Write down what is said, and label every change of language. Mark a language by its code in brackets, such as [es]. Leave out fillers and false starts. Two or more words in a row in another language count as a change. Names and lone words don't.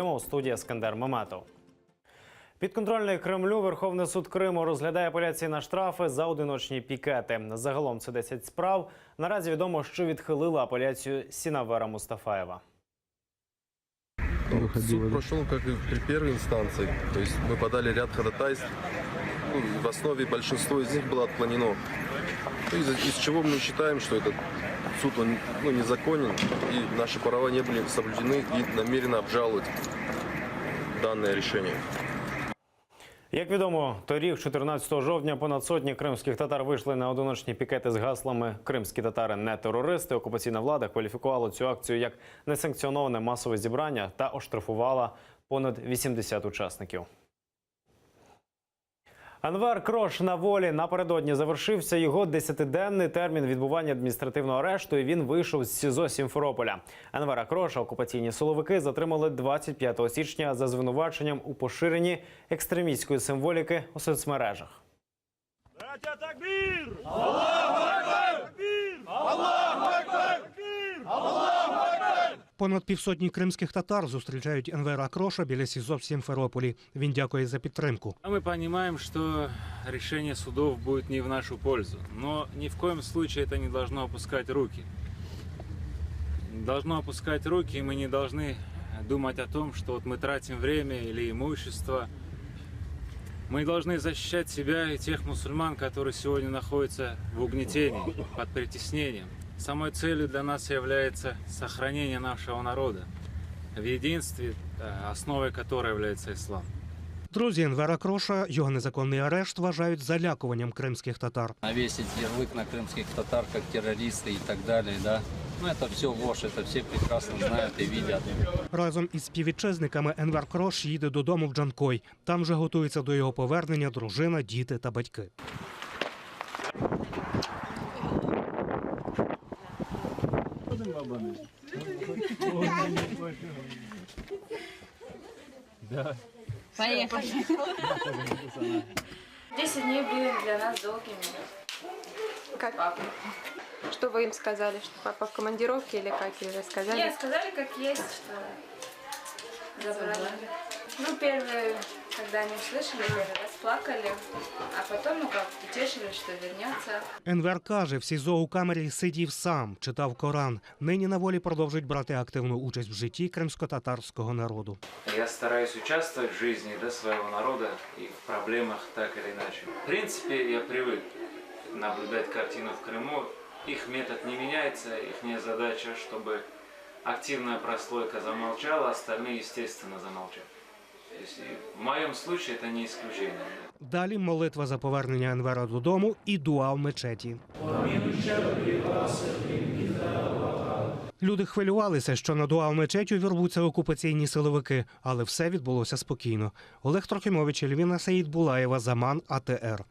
[uk] У студії Ескандер Меметов. Підконтрольний Кремлю Верховний суд Криму розглядає апеляції на штрафи за одиночні пікети. Загалом це 10 справ. Наразі відомо, що відхилили апеляцію Сінавера Мустафаєва. [ru] Суд прошел как и при первой инстанции. То есть мы подали ряд ходатайств. В основе большинство из них было отклонено. Из чего мы считаем, что этот суд незаконен, и наши права не были соблюдены, и намеренно обжаловать данное решение. [uk] Як відомо, торік, 14 жовтня, понад сотні кримських татар вийшли на одиночні пікети з гаслами «Кримські татари не терористи». Окупаційна влада кваліфікувала цю акцію як несанкціоноване масове зібрання та оштрафувала понад 80 учасників. Анвер Крош на волі. Напередодні завершився його 10-денний термін відбування адміністративного арешту, і він вийшов з СІЗО Сімферополя. Анвера Кроша окупаційні силовики затримали 25 січня за звинуваченням у поширенні екстремістської символіки у соцмережах. Братя, такбір! [ar] الله أكبر! تكبير! الله أكبر! تكبير! الله أكبر! [uk] Понад півсотні кримських татар зустрічають Енвера Кроша біля СІЗО в Сімферополі. Він дякує за підтримку. [ru] Мы понимаем, что решение судов будет не в нашу пользу, но ни в коем случае это не должно опускать руки. Не должно опускать руки, и мы не должны думать о том, что вот мы тратим время или имущество. Мы должны защищать себя и тех мусульман, которые сегодня находятся в угнетении, под притеснением. Самой целью для нас является сохранение нашего народа в единстве, основой которой является ислам. [uk] Друзі Енвера Кроша його незаконний арешт вважають залякуванням кримських татар. [ru] Навесить ярлык на крымских татар как террористы и так далее, да. Ну это все ложь, это все прекрасно знают и видят. [uk] Разом із співвітчизниками Енвер Крош їде додому в Джанкой. Там вже готується до його повернення дружина, діти та батьки. [ru] Поехали. 10 дней были для нас долгими. Как? Папа. Что вы им сказали, что папа в командировке или как? Или сказали? Нет, сказали как есть, что забрали. Ну, первые, когда они услышали, первый раз плакали, а потом, утешили, что вернется. [uk] Енвер каже, в СІЗО у камері сидів сам, читав Коран. Нині на волі продовжують брати активну участь в житті кримсько-татарського народу. [ru] Я стараюсь участвовать в жизни своего народа и в проблемах так или иначе. В принципе, я привык наблюдать картину в Крыму. Их метод не меняется, их задача, чтобы активная прослойка замолчала, остальные, естественно, замолчат. В моем случае это не исключение. [uk] Далі молитва за повернення Енвера додому і дуа в мечеті. Люди хвилювалися, що на дуа в мечеті увірвуться окупаційні силовики, але все відбулося спокійно. Олег Трохимович, Ельвіна Саїдбулаєва, Заман, АТР.